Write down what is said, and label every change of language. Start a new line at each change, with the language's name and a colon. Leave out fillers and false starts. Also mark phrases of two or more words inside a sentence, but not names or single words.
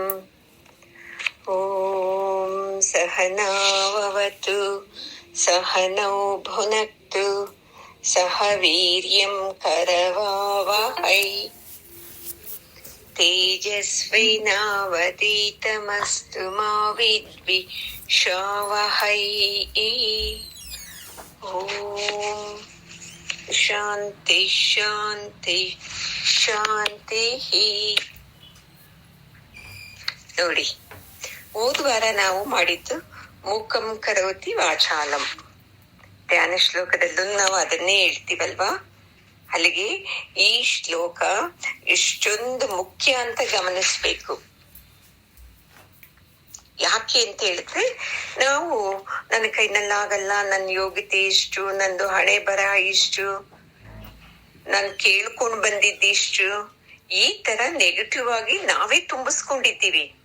Sanskrit: ॐ सहनाववतु सहनौ भुनक्तु सह वीर्यं करवावहै तेजस्विनावतीतमस्तु मा विद्विषावहै। ॐ ಶಾಂತಿ ಶಾಂತಿ ಶಾಂತಿ.
Kannada: ನೋಡಿ, ಹೋದ್ವಾರ ನಾವು ಮಾಡಿದ್ದು
Sanskrit: ಮೂಕಂ ಕರೋತಿ ವಾಚಾಲಂ
Kannada: ಧ್ಯಾನ ಶ್ಲೋಕದಲ್ಲೂ ನಾವು ಅದನ್ನೇ ಹೇಳ್ತೀವಲ್ವಾ. ಅಲ್ಲಿಗೆ ಈ ಶ್ಲೋಕ ಎಷ್ಟೊಂದು ಮುಖ್ಯ ಅಂತ ಗಮನಿಸ್ಬೇಕು. ಯಾಕೆ ಅಂತ ಹೇಳಿದ್ರೆ, ನಾವು ನನ್ನ ಕೈನಲ್ಲಾಗಲ್ಲ, ನನ್ನ ಯೋಗ್ಯತೆ ಇಷ್ಟು, ನಂದು ಹಣೆ ಬರಹ ಇಷ್ಟು, ನಾನು ಕೇಳ್ಕೊಂಡು ಬಂದಿದ್ದಿಷ್ಟು, ಈ ತರ ನೆಗೆಟಿವ್ ಆಗಿ ನಾವೇ ತುಂಬಿಸ್ಕೊಂಡಿದ್ದೀವಿ.